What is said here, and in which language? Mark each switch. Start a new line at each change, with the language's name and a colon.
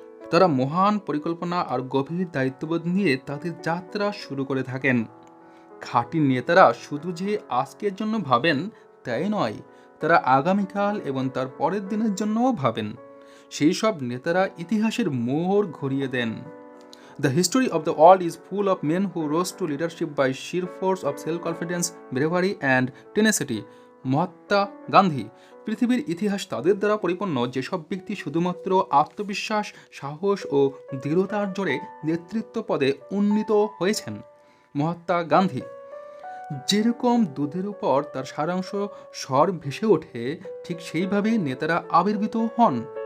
Bangla: তারা মহান পরিকল্পনা আর গভীর দায়িত্ববোধ নিয়ে তাদের যাত্রা শুরু করে থাকেন। খাঁটি নেতারা শুধু যে আজকের জন্য ভাবেন তাই নয়, তারা আগামীকাল এবং তার পরের দিনের জন্যও ভাবেন। সেই সব নেতারা ইতিহাসের মোড় ঘুরিয়ে দেন।
English: The history of the world is full of men who rose to leadership by sheer force of self-confidence, bravery and tenacity.
Bangla: Mahatma Gandhi. পৃথিবীর ইতিহাস তাদের দ্বারা পরিপূর্ণ যেসব ব্যক্তি শুধুমাত্র আত্মবিশ্বাস, সাহস ও দৃঢ়তার জোরে নেতৃত্ব পদে উন্নীত হয়েছেন। মহাত্মা গান্ধী। যেরকম দুধের উপর তার সারাংশ স্বর ভেসে ওঠে, ঠিক সেইভাবেই নেতারা আবির্ভূত হন।